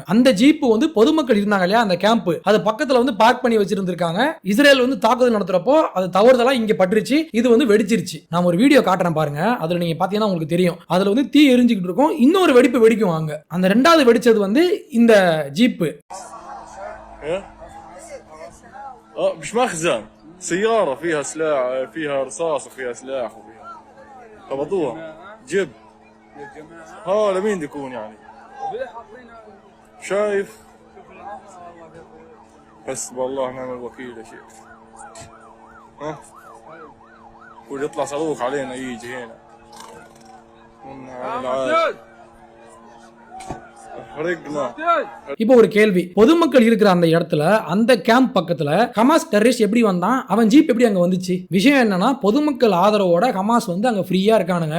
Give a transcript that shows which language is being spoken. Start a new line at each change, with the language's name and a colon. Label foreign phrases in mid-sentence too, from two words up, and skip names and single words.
Tamil: அந்த ஜீப் வந்து பொதுமக்கள் இருந்தாங்க இல்லையா, அந்த கேம்ப் அது பக்கத்துல வந்து பார்க் பண்ணி வச்சிருந்திருக்காங்க. இஸ்ரேல் வந்து தாக்குதல் நடத்துறப்போ அது தவறுதலா இங்க பட்டுருச்சு, இது வந்து வெடிச்சிருச்சு. நான் ஒரு வீடியோ காட்டுறேன் பாருங்க, அதுல நீங்க பாத்தீங்கன்னா உங்களுக்கு தெரியும். அதுல வந்து தீ எரிஞ்சுக்கிட்டு இருக்கும், இன்னொரு வெடிப்பு வெடிக்கும் அங்க. அந்த 2வது வெடிச்சது வந்து இந்த ஜீப்.
Arabic: مش مخزن، سيارة فيها سلاح، فيها رصاص وفيها سلاح وفيها خبطوها جيب. ها لمين بده يكون يعني؟ شايف؟ حسبي الله ونعم الوكيل يا شيخ. ها؟ ويطلع صاروخ علينا يجي هنا.
Tamil: இப்போ ஒரு கேள்வி, பொதுமக்கள் இருக்கிற அந்த இடத்துல அந்த கேம்ப் பக்கத்துல ஹமாஸ் டெரரிஸ்ட் எப்படி வந்தான், அவன் ஜீப் எப்படி அங்க வந்துச்சு? விஷயம் என்னன்னா, பொதுமக்கள் ஆதரவோட ஹமாஸ் வந்து அங்க ஃப்ரீயா இருக்கானுங்க.